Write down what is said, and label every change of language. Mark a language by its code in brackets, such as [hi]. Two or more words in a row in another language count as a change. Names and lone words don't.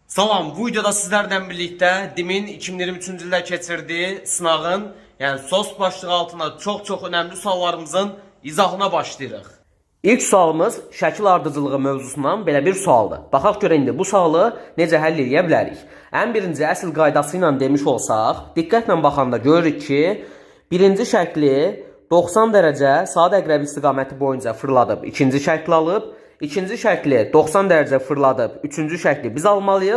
[az] Salam, bu videoda [tr] sizlerden birlikte [az] DİM'in 2023 ildə keçirdiği [tr] sınavın, yani sos başlığı altında çok önemli [az] suallarımızın izahına başlayırıq. İlk sualımız şəkil ardıcılığı mövzusundan belə bir sualdır. Baxaq görə indi bu sualı necə həll edə bilərik. Ən birinci əsl qaydası ilə demiş olsaq, diqqətlə baxanda görürük ki, birinci şəkli 90 dərəcə saat əqrəbi istiqaməti boyunca fırladıb ikinci şəkli alıb, İkinci şəkli 90 dərəcə fırladıb, üçüncü şəkli biz almalıyıq.